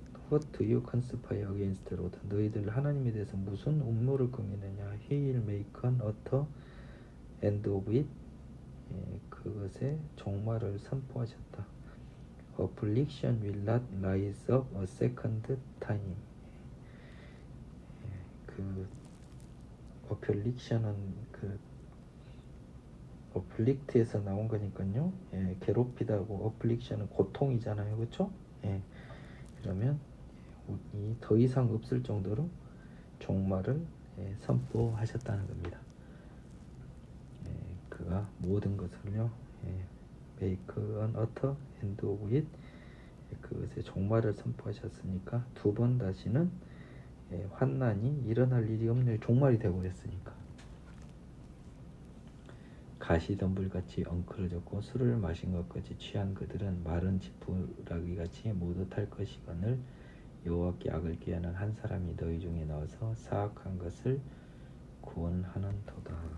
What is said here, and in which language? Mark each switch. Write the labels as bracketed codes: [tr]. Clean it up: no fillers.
[en] What do you conspire against the Lord? [ko] 너희들 하나님에 대해서 무슨 음모를 꾸미느냐? [en] He will make an utter end of it. [ko] 그것의 종말을 선포하셨다. [en] Affliction will not rise up a second time. [ko] 그 affliction은 그 afflict에서 나온 거니까요. 괴롭히다고 affliction은 고통이잖아요, 그렇죠? 그러면 이 더 이상 없을 정도로 종말을 선포하셨다는 겁니다. 그가 모든 것을요, [en] make an utter end of it. [ko] 그것의 종말을 선포하셨으니까 두 번 다시는 환난이 일어날 일이 없는 종말이 되어버렸으니까 가시덤불같이 엉클어졌고 술을 마신 것 같이 취한 그들은 마른 지푸라기같이 모두 탈 것이거늘 여호와께 악을 꾀하는 한 사람이 너희 중에 나와서 사악한 것을 구원하는도다.